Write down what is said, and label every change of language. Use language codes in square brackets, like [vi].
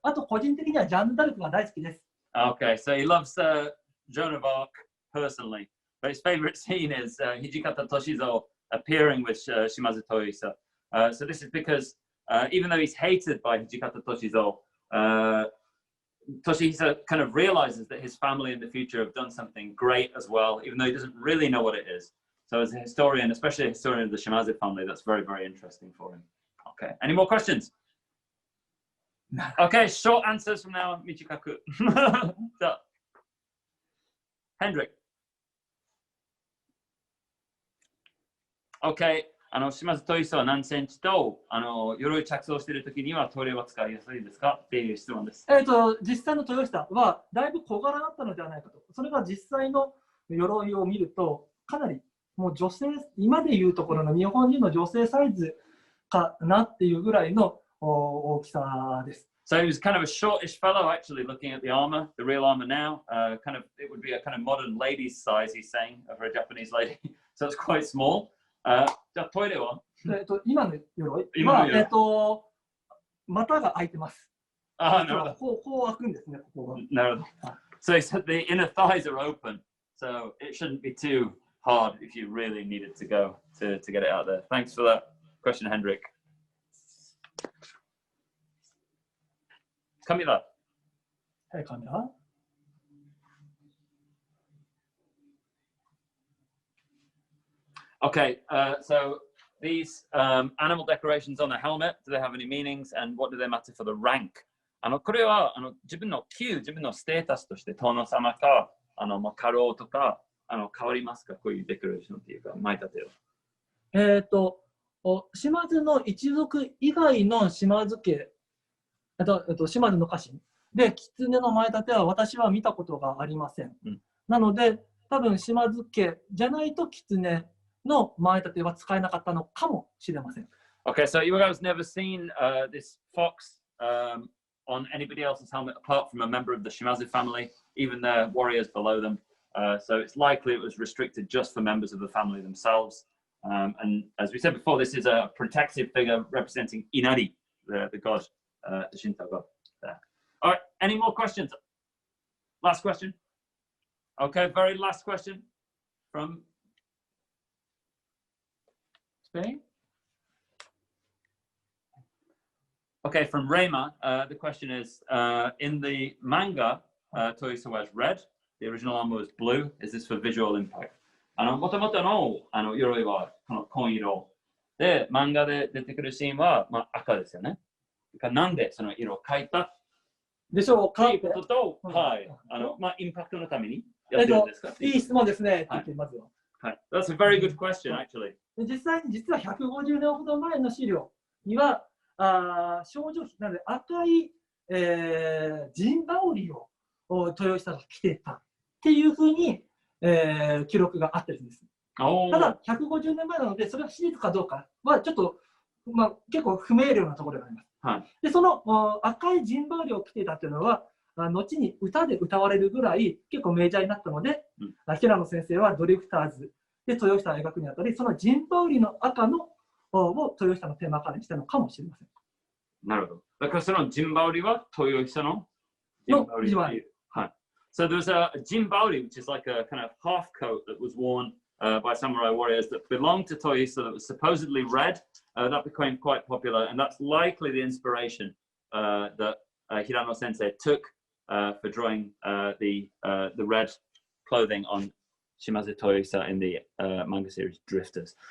[ja] あと個人的にはジャンヌ・ダルクが大好きです。 [en] Okay, so he loves Joan of Arc personally, but his favorite scene is Hijikata Toshizo appearing with Shimadzu Toyohisa. So this is because even though he's hated by Hijikata Toshizo, Toshihisa kind of realizes that his family in the future have done something great as well, even though he doesn't really know what it is. So as a historian, especially a historian of the Shimazu family, that's very, very interesting for him. Okay, any more questions? Okay, short answers from now, Michikaku. So, Hendrik. [ja] Okay, 島津豊久は何センチと鎧着装しているときにはトイレは使いやすいですかっていう質問です。実際の豊久はだいぶ小柄だったのではないかと。それが実際の鎧を見るとかなりもう女性、今でいうところの日本人の女性サイズかなっていうぐらいの大きさです。 [en] So he was kind of a shortish fellow, actually, looking at the armor, the real armor now. It would be a kind of modern lady's size, he's saying, for a Japanese lady. So it's quite small. [ja] じゃあトイレは今の鎧は、股が開いてます。なるほど。こう開くんですね、ここが。なるほど。 [en] So he said the inner thighs are open, so it shouldn't be too hard if you really needed to go to get it out there. Thanks for that question, Hendrik. [ja] カメラ。はい、カメラ。 [en] Okay, so these animal decorations on the helmet, do they have any meanings and what do they matter for the rank? [ja] これは自分の自分のステータスとして殿様か家老とか変わりますか？こういうデコレーションっていうか前立てを。島津の一族以外の島津家、島津の家臣で狐の前立ては私は見たことがありません。なので多分島津家じゃないと狐の前立ては使えなかったのかもしれません。 [en] Okay, so you guys never seen this fox on anybody else's helmet apart from a member of the Shimazu family, even their warriors below them. So it's likely it was restricted just for members of the family themselves. And as we said before, this is a protective figure representing Inari, the god, the Shinto god. There. All right, any more questions? Last question. Okay, very last question from Spain. Okay, from Reima, the question is, in the manga, Toyohisa wears red. The original armor was blue. Is this for visual impact? [ja] もともとの鎧はこの紺色で、漫画で出てくるシーンは赤ですよね。なんでその色を描いたでしょうかというって。ことと、はい。インパクトのためにやってるんですか？いい質問ですねって言ってまずは。はい。 [en] That's a very good question, actually. [ja] で実は150年ほど前の資料には、少女なので赤い、陣羽織を豊久が着てたっていうふうに、記録があったりするんです。ただ150年前なのでそれは史実かどうかはちょっと、結構不明瞭なところがあります。はい、でその赤い陣羽織を着ていたというのは後に歌で歌われるぐらい結構メジャーになったので、平野先生はドリフターズで豊久を描くにあたりその陣羽織の赤のを豊久のテーマカラーにしたのかもしれません。なるほど。だからその陣羽織は豊久の陣羽織。はい。 [en] So there's a jinbaori, which is like a kind of half coat that was worn by samurai warriors that belonged to Toyohisa that was supposedly red. That became quite popular, and that's likely the inspiration that Hirano Sensei took for drawing the red clothing on Shimadzu Toyohisa in the manga series Drifters.